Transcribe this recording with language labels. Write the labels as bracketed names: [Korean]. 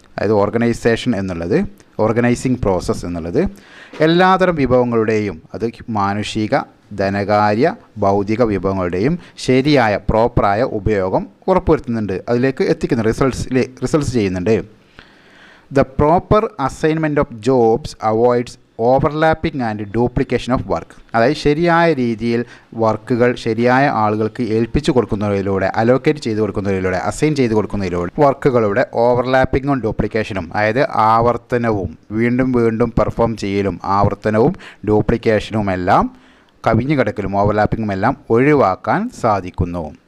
[Malayalam] അതായത് ഓർഗനൈസേഷൻ എന്നുള്ളത്, organising process എന്നുള്ളത് എല്ലാതരം വിഭവങ്ങളുടെയും, അത് മാനുഷിക, ധനകാര്യ, ഭൗതിക വിഭവങ്ങളുടെയും ശരിയായ പ്രോപ്പറായ ഉപയോഗം ഉറപ്പുവരുത്തുന്നുണ്ട്, അതിലേക്ക് എത്തിക്കുന്നു, റിസൾട്ട്സ് ചെയ്യുന്നുണ്ട്. [English] The proper assignment of jobs avoids overlapping and duplication of work. [Malayalam] അതായത് ശരിയായ രീതിയിൽ വർക്കുകൾ ശരിയായ ആളുകൾക്ക് ഏൽപ്പിച്ചു കൊടുക്കുന്നതിലൂടെ, അലോക്കേറ്റ് ചെയ്ത് കൊടുക്കുന്നതിലൂടെ, അസൈൻ ചെയ്ത് കൊടുക്കുന്നതിലൂടെ വർക്കുകളുടെ ഓവർലാപ്പിങ്ങും ഡ്യൂപ്ലിക്കേഷനും, അതായത് ആവർത്തനവും വീണ്ടും വീണ്ടും പെർഫോം ചെയ്യലും ആവർത്തനവും ഡ്യൂപ്ലിക്കേഷനും എല്ലാം, കവിഞ്ഞു കിടക്കലും ഓവർലാപ്പിങ്ങും എല്ലാം ഒഴിവാക്കാൻ സാധിക്കുന്നു.